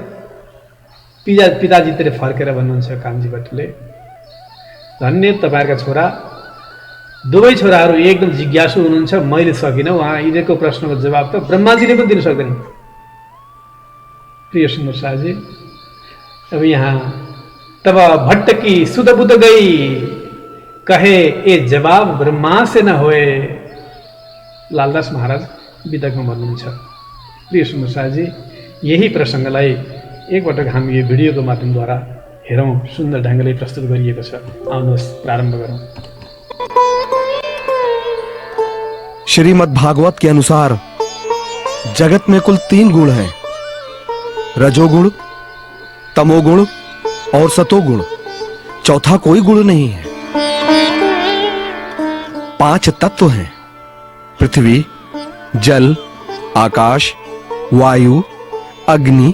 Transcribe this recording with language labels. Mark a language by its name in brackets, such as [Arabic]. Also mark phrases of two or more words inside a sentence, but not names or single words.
[Nepali] पिताजीतिर फर्केर भन्नुहुन्छ कान्छी भट्टले, धन्य तपाईँहरूका छोरा, दुवै छोराहरू एकदम जिज्ञासु हुनुहुन्छ, मैले सकिनँ। उहाँ यिनीहरूको प्रश्नको जवाब त ब्रह्माजीले पनि दिन सक्दैन। [Hindi] प्रिय सुन्दर शाहजी, अब यहाँ तब भट्ट की सुध बुध गई, कहे ए जवाब ब्रह्मा से न होए। [Nepali] लालदास महाराज वितकमा भन्नुहुन्छ। प्रिय सुन्दर शाहजी, यही प्रसङ्गलाई एकपटक हामी यो भिडियोको माध्यमद्वारा हेरौँ। सुन्दर ढङ्गले प्रस्तुत गरिएको छ। आउनुहोस् प्रारम्भ गरौँ। [Hindi] श्रीमद् भागवत के अनुसार जगत में कुल 3 गुण हैं, रजोगुण, तमोगुण और सतोगुण। चौथा कोई गुण नहीं है। 5 तत्व हैं, पृथ्वी, जल, आकाश, वायु, अग्नि।